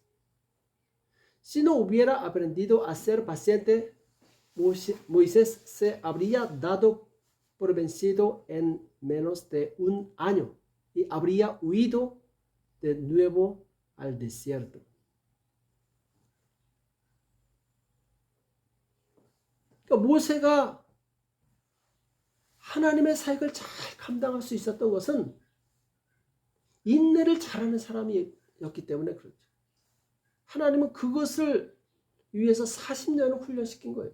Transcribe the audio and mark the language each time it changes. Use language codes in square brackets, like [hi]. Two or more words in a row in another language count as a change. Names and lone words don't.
[es] Si no hubiera aprendido a ser paciente, Moisés se habría dado por vencido en menos de un año y habría huido de nuevo al desierto. [ko] 그러니까 모세가 하나님의 사역을 잘 감당할 수 있었던 것은 인내를 잘하는 사람이었기 때문에 그렇죠. 하나님은 그것을 위해서 40년을 훈련시킨 거예요.